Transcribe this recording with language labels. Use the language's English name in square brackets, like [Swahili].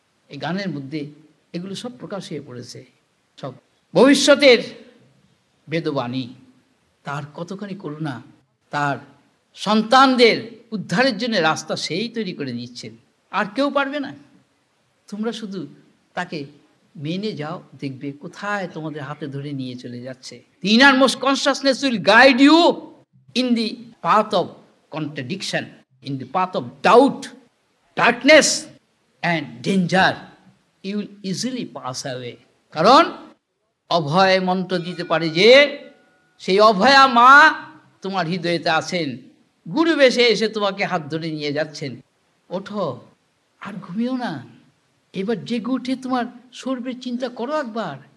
[Bangla] এই গানের মধ্যে এগুলো সব প্রকাশ হয়ে পড়েছে, সব ভবিষ্যতের বেদবাণী। তার কতখানি করুণা, তার সন্তানদের উদ্ধারের জন্য রাস্তা সেই তৈরি করে দিচ্ছেন, আর কেউ পারবে না। তোমরা শুধু তাকে মেনে যাও, দেখবে কোথায় তোমাদের হাতে ধরে নিয়ে চলে যাচ্ছে। [English] The innermost consciousness will guide you in the path of contradiction, in the path of doubt, darkness and danger. You will easily pass away. [Bangla] কারণ অভয় মন্ত্র দিতে পারে যে, সেই অভয়া মা তোমার হৃদয়েতে আছেন, গুরু বেশে এসে তোমাকে হাত ধরে নিয়ে যাচ্ছেন। ওঠো, আর ঘুমিও না। এবার জেগে উঠে তোমার স্বরূপের চিন্তা করো একবার।